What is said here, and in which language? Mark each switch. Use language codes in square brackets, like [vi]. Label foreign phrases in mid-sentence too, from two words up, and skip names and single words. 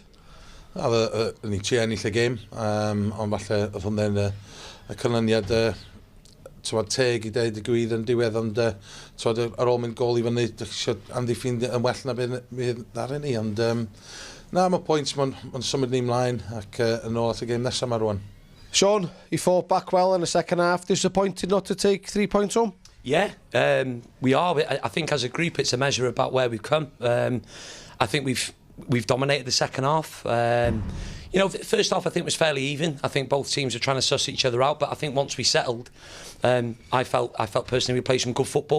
[cy] Ni ti ennill y gêm, ond falle oedd hwnna'n y canlyniad teg i dweud y gwir yn diwedd, ond ar ôl mynd gol i fyny, amddiffyn yn well na bydd ddaru ni, ond mae pwynt, mae'n symud ni ymlaen ac yn ôl at y gêm nesaf yma rwan. [en] Sean, you fought back well in the second half. Disappointed not to take 3 points home? Yeah, we are. I think as a group it's a measure about where we've come. I think we've dominated the second half. You know, the first half I think was fairly even. I think both teams were trying to suss each other out, but I think once we settled, I felt personally we played some good football.